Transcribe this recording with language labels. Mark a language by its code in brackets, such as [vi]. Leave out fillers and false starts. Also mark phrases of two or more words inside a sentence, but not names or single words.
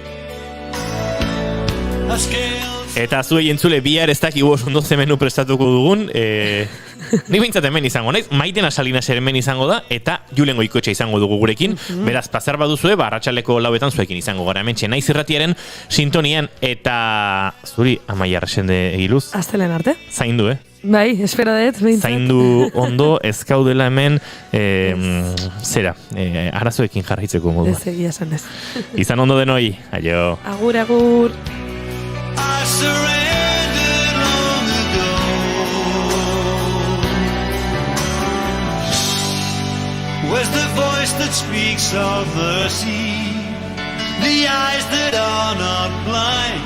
[eu] Eta zuei entzule bihar ez dakigu ondo ze menu prestatuko dugun, nik behintzat hemen izango naiz, Maiten Salinas hemen izango da, eta Julen Goikotxa izango dugu gurekin, beraz, pasar baduzue, arratsaldeko 9etan zuekin izango gara hementxe, Naiz Irratiaren sintonian, eta zuri, Amaia Arrasende egiluz. Astelen arte. Zaindu, Bai, espero dut, behintzat. Zaindu ondo, ez gaudela hemen, arazoekin jarraitzeko moduan. Ez egia esan ez. Izan ondo denoi, aio. Agur. [en] I surrendered long ago. Where's the voice that speaks of mercy? The eyes that are not blind.